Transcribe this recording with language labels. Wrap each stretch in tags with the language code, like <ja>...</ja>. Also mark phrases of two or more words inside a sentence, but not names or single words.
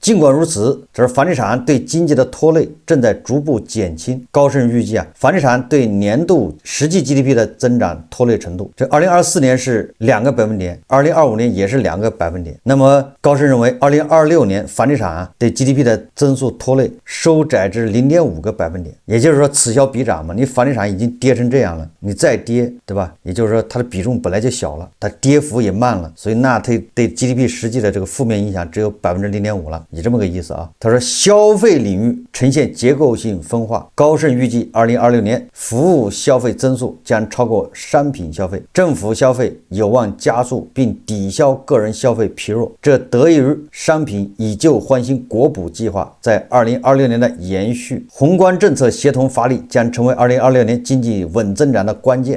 <zh>儘管如此，這是房地產對經濟的拖累正在逐步減輕。高盛預計啊，房地產對年度實際 GDP 的增長拖累程度，這2024年是2個百分點，2025年也是2個百分點。那麼高盛認為2026年房地產對 GDP 的增速拖累收窄至0.5個百分點，也就是說此消彼长嘛，你房地產已经跌成这样了，你再跌，对吧？也就是说它的比重本来就小了，它跌幅也慢了，所以那它对 GDP 实際的这個負面影響只有0.5%了，你這麼個意思啊。他說消費領域呈現結構性分化，高盛預計2026年服務消費增速將超過商品消費，政府消費有望加速並抵消個人消費疲弱，這得益於商品以舊換新國補計劃在2026年的延續，宏觀政策協同發力將成為2026年經濟穩增長的關鍵。</zh>